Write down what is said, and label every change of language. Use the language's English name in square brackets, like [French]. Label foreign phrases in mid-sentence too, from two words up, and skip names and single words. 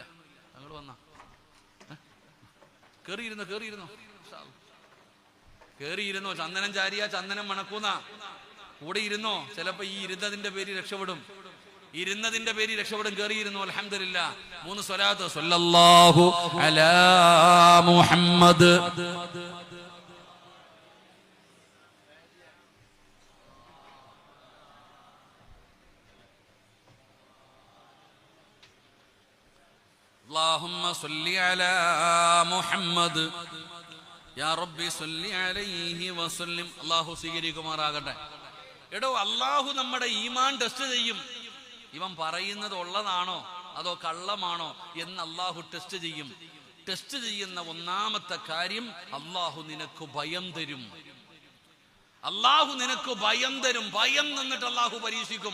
[Malayalam] ഞങ്ങൾ വന്നാ കയറിയിരുന്നോ കയറിയിരുന്നോ. ചന്ദനം ചാരിയ ചന്ദനം മണക്കൂന്ന കൂടെ ഇരുന്നോ. ചിലപ്പോ ഈ ഇരുന്നതിന്റെ പേര് രക്ഷപ്പെടും. കയറിയിരുന്നു. അൽഹംദുലില്ലാഹ്. 3 സ്വലാത്ത്. [Arabic] صلى الله على محمد اللهم صل على محمد يا ربي صل عليه وسلم. [Malayalam] അല്ലാഹു സ്വീകരിക്കുമാറാകട്ടെ. എടോ, അല്ലാഹു നമ്മുടെ ഈമാൻ ടെസ്റ്റ് ചെയ്യും. ഇവൻ പറയുന്നത് ഉള്ളതാണോ അതോ കള്ളമാണോ എന്ന് അല്ലാഹു ടെസ്റ്റ് ചെയ്യും. ടെസ്റ്റ് ചെയ്യുന്ന ഒന്നാമത്തെ കാര്യം, അല്ലാഹു നിനക്ക് ഭയം തരും. ഭയം നിന്നിട്ട് അല്ലാഹു പരീക്ഷിക്കും.